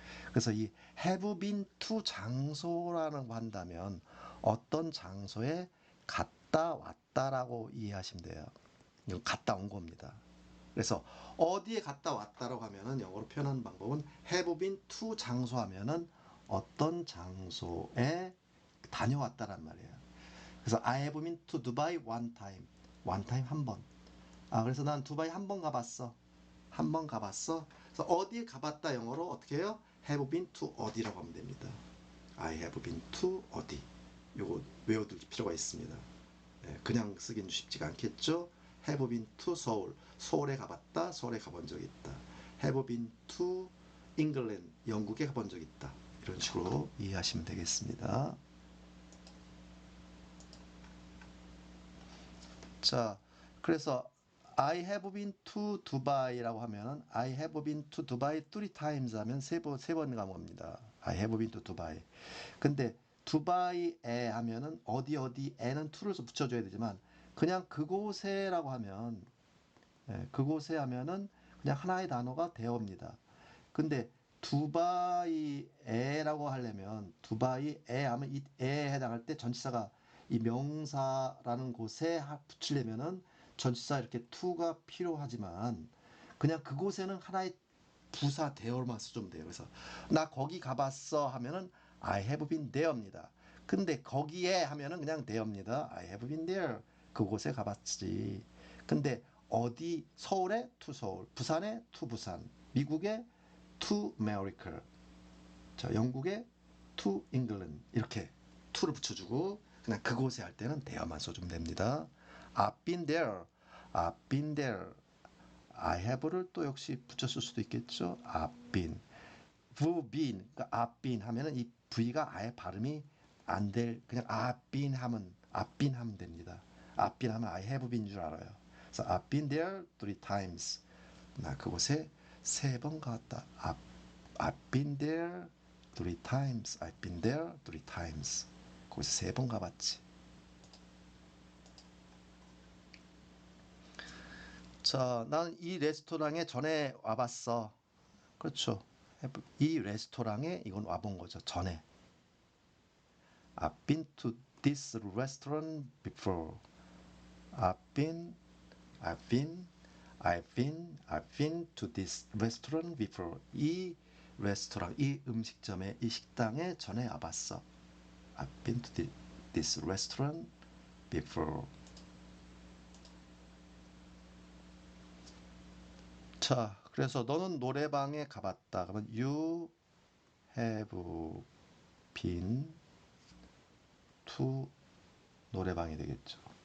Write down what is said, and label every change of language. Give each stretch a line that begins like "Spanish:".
Korean: 그래서 이 have been to 장소라는 거 한다면 어떤 장소에 갔다 왔다라고 이해하시면 돼요. 이거 갔다 온 겁니다. 그래서 어디에 갔다 왔다라고 하면은 영어로 표현하는 방법은
English: have been to
Korean: 장소 하면은 어떤 장소에 다녀왔다란 말이에요.
English: 그래서 I have been to Dubai one time. one time 한 번.
Korean: 그래서 난 두바이 한 번 가봤어. 한 번 가봤어. 그래서 어디에 가봤다 영어로 어떻게 해요? have been to 어디라고 하면 됩니다.
English: I have been to 어디.
Korean: 요거 외워둘 필요가 있습니다. 그냥 쓰기는 쉽지가 않겠죠.
English: have been to 서울.
Korean: 서울에 가봤다. 서울에 가본 적 있다.
English: have been to England.
Korean: 영국에 가본 적 있다. 이런 식으로 이해하시면 되겠습니다.
English: 자, 그래서 I have been to Dubai라고 하면 I have been to Dubai three times
Korean: 하면 세 번 간 겁니다.
English: I have been to Dubai.
Korean: 근데 두바이에 하면은 어디에는 to를 붙여줘야 되지만 그냥 그곳에라고 하면 그곳에 하면은 그냥 하나의 단어가 되어옵니다. 근데 두바이에라고 하려면 두바이에 하면 이 에에 해당할 때 전치사가 이 명사라는 곳에 붙이려면은 전치사 이렇게 to가 필요하지만 그냥 그곳에는 하나의 부사 대어만 써주면 돼요. 그래서 나 거기 가봤어 하면은
English: I have been there
Korean: 입니다. 근데 거기에 하면은 그냥 there입니다.
English: I have been there.
Korean: 그곳에 가봤지. 근데 어디 서울에 to 서울, 부산에 to 부산, 미국에 to America, 자 영국에 to England 이렇게 to를 붙여주고 그냥 그곳에 할 때는 there만 써주면 됩니다.
English: I've been there, I've been there.
Korean: I have를 또 역시 붙였을 수도 있겠죠.
English: I've been, have been,
Korean: 그러니까 I've been 하면은 이 V가 아예 발음이 안 될, 그냥 I've been 하면 됩니다.
English: I've been 하면 I have been 줄 알아요. 그래서 I've been there three times.
Korean: 나 그곳에 세 번 갔다.
English: I've been there three times. I've been there three times.
Korean: 거기서 세 번 가봤지. 자, 난 이 레스토랑에 전에 와봤어. 그렇죠. 이 레스토랑에 이건 와본 거죠. 전에.
English: I've been to this restaurant before. I've been, I've been, I've been to this restaurant before.
Korean: 이 레스토랑, 이 음식점에, 이 식당에 전에 와봤어.
English: I've been to this restaurant before.
Korean: 자, 그래서 너는 노래방에 가봤다.
English: 그러면 you have been to 노래방이 되겠죠.